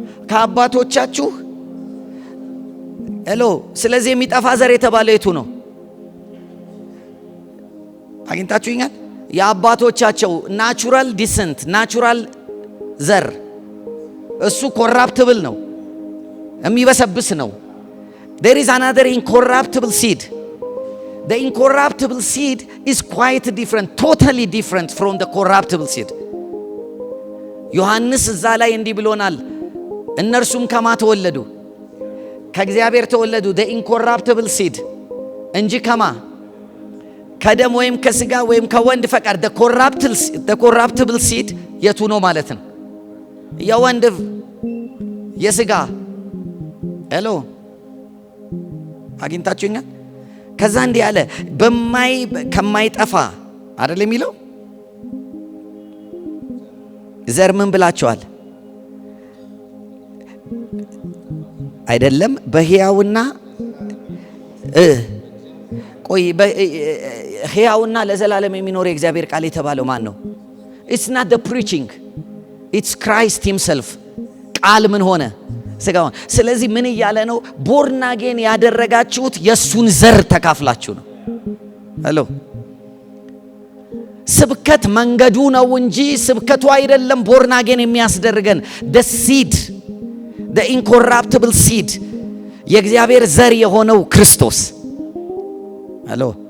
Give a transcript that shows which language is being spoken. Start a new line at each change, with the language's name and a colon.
Amharic: ከአባቶቻችሁ። ሄሎ። ስለዚህ የሚጠፋ ዘር የተባለው የቱ ነው? አግኝታችሁኛል? የአባቶቻቸው ናቹራል ዲሰንት፣ ናቹራል ዘር። እሱ ኮራፕትብል ነው፣ የሚበሰብስ ነው።
English: there is another incorruptible seed. The incorruptible seed is quite different, totally different from the corruptible seed.
Amharic: ዮሐንስ እዛ ላይ እንዲህ ብሎናል። እነርሱም ከማ ተወለዱ? ከእግዚአብሔር ተወለዱ።
English: the incorruptible seed
Amharic: እንጂ ከማ? ከደም ወይም ከስጋ ወይም ከወንድ ፈቃድ።
English: the corruptible seed
Amharic: የቱ ነው ማለት ነው? የወንድ የስጋ። ሄሎ፣ አግኝታችሁኛል? ከዛ እንዲህ አለ፣ ከማይጠፋ አይደል የሚለው ዘር ምን ብላችኋል? አይደለም በሕያውና ቆይ ሕያውና ለዘላለም የሚኖር የእግዚአብሔር ቃል የተባለው ማን ነው?
English: it's not the preaching, it's Christ himself.
Amharic: ቃል ምን ሆነ? ስጋ ሆነ። ስለዚህ ምን እያለ ነው? ቦርን አጌን ያደረጋችሁት የሱን ዘር ተካፍላችሁ ነው። ሄሎ፣ ስብከት መንገዱ ነው እንጂ ስብከቱ አይደለም ቦርን አጌን የሚያስደርገን።
English: the seed, the incorruptible seed
Amharic: የእግዚአብሔር ዘር የሆነው ክርስቶስ። ሄሎ፣